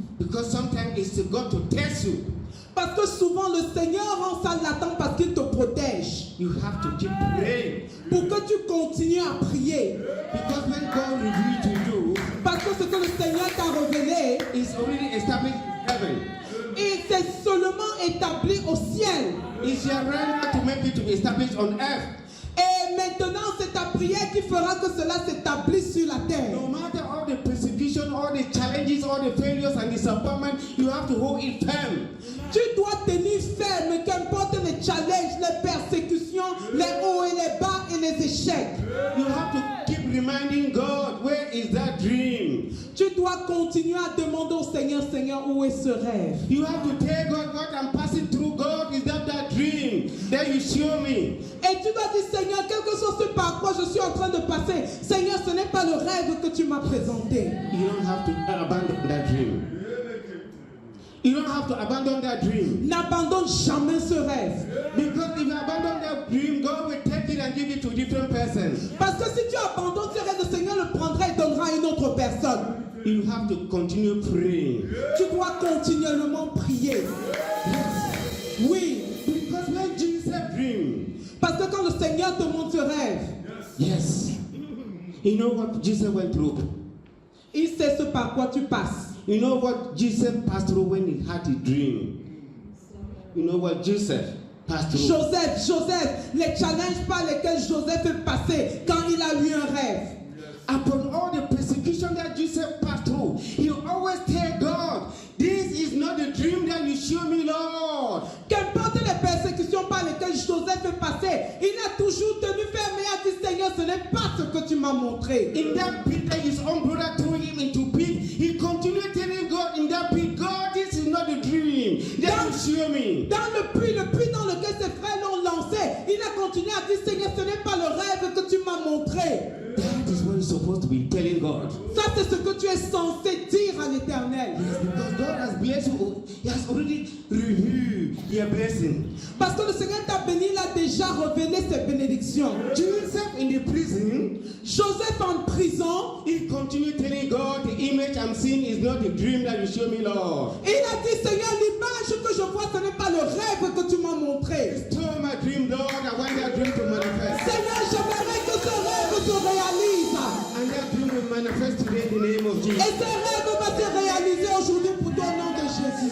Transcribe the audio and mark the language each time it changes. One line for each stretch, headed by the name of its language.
English: Because sometimes it's God to test you.
French: Parce que souvent le Seigneur rend ça latent parce qu'il te protège.
English: You have to keep praying.
French: Pour que tu continues à prier.
English: Because when God reveals to you,
French: Parce que ce que le Seigneur t'a révélé,
English: it's already established in heaven.
French: et c'est seulement établi au ciel.
English: It's your right now to make it to be established on earth.
French: Et maintenant, c'est ta prière qui fera que cela s'établisse sur la terre.
English: No matter all the persecution, all the challenges, all the failures and disappointment, you have to hold it firm.
French: Tu dois tenir ferme, qu'importe les challenges, les persécutions, les hauts et les bas et les échecs.
English: You have to keep reminding God, where is that dream?
French: Tu dois continuer à demander au Seigneur, Seigneur, où est ce rêve?
English: You have to tell God what I'm passing through. God, is that dream that you show me?
French: Et tu dois dire, Seigneur, quel que soit ce par quoi je suis en train de passer, Seigneur, ce n'est pas le rêve que tu m'as présenté.
English: You don't have to abandon that dream. You don't have to abandon that dream.
French: N'abandonne jamais ce rêve.
English: Because if you abandon that dream, God will take it and give it to a different person.
French: Parce que si tu abandonnes ce rêve, le Seigneur le prendra et donnera à une autre personne.
English: You have to continue praying.
French: Tu dois continuellement prier. Oui.
English: Because when Jesus dreamed,
French: Parce que quand le Seigneur te montre ce rêve,
English: yes, you know what Jesus went through.
French: il sait ce par quoi tu passes.
English: You know what Jesus passed through when he had a dream. You know what Joseph passed through.
French: Joseph, les challenges par lesquels Joseph est passé quand il a eu un rêve.
English: Upon all the persecution that Joseph passed through, he always tell God, this is not the dream that you show me, Lord.
French: Qu'importe les persécutions par lesquelles Joseph est passé, il a toujours tenu ferme et a dit, Seigneur, ce n'est pas ce que tu m'as montré.
English: In that pit that his own brother threw him into pit, he continued telling God in that pit, God, this is not the dream that you show me.
French: Dans le puits dans lequel ses frères l'ont lancé, il a continué à dire, Seigneur, ce n'est pas le rêve que tu m'as montré.
English: That is what you're supposed to be telling God.
French: Ça, c'est ce que tu es censé dire à l'Éternel.
English: Yes, because God has blessed you. He has already revealed your blessing.
French: Parce que le Seigneur t'a béni, il a déjà révélé ses bénédictions.
English: Joseph in the prison,
French: Joseph en prison,
English: he continued telling God, the image I'm seeing is not the dream that you show me, Lord.
French: il a dit, Seigneur, l'image que je vois, ce n'est pas le rêve que tu m'as montré.
English: Restore my dream, Lord. I want that dream to manifest.
French: Seigneur, j'aimerais que ce rêve se réalise.
English: And that dream will manifest today in the name of
French: Et
English: Jesus.
French: ce rêve va se réaliser aujourd'hui pour ton nom de Jésus.